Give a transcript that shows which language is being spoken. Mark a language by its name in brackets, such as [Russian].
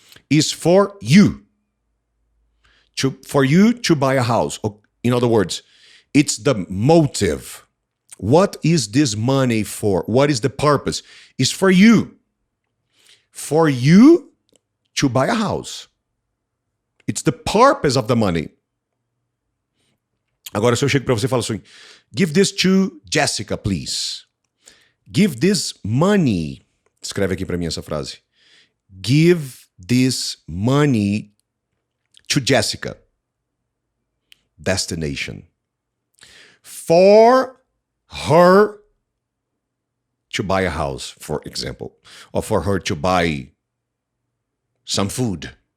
[English] Is for you. For you to buy a house. In other words, it's the motive. What is this money for? What is the purpose? It's for you. For you to buy a house. It's the purpose of the money. [Portuguese] Agora, se eu chego para você e falo assim, [English] give this to Jessica, please. Give this money. [Portuguese] Escreve aqui para mim essa frase. [English] Give this money to Jessica. Destination. For her to buy a house, for example. Or for her to buy some food.